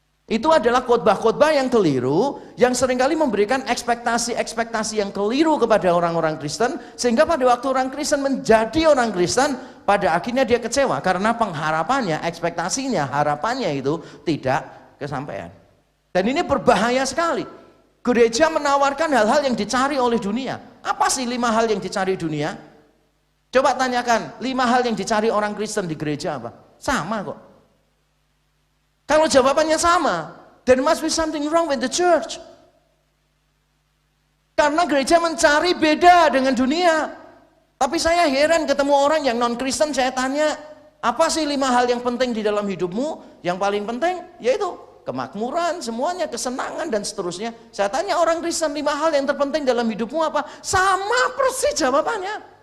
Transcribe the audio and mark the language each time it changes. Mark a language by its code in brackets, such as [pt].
[id] Itu adalah khotbah-khotbah yang keliru, yang seringkali memberikan ekspektasi-ekspektasi yang keliru kepada orang-orang Kristen, sehingga pada waktu orang Kristen menjadi orang Kristen, pada akhirnya dia kecewa karena pengharapannya, ekspektasinya, harapannya itu tidak kesampaian. Dan ini berbahaya sekali. Gereja menawarkan hal-hal yang dicari oleh dunia. Apa sih 5 hal yang dicari dunia? Coba tanyakan, 5 hal yang dicari orang Kristen di gereja apa? Sama kok. Kalau jawabannya sama, [en] there must be something wrong with the church. [id] Karena gereja mencari beda dengan dunia. Tapi saya heran ketemu orang yang non-Kristen, saya tanya, apa sih 5 hal yang penting di dalam hidupmu? Yang paling penting yaitu kemakmuran, semuanya, kesenangan dan seterusnya. Saya tanya orang Kristen, 5 hal yang terpenting dalam hidupmu apa? Sama persis jawabannya.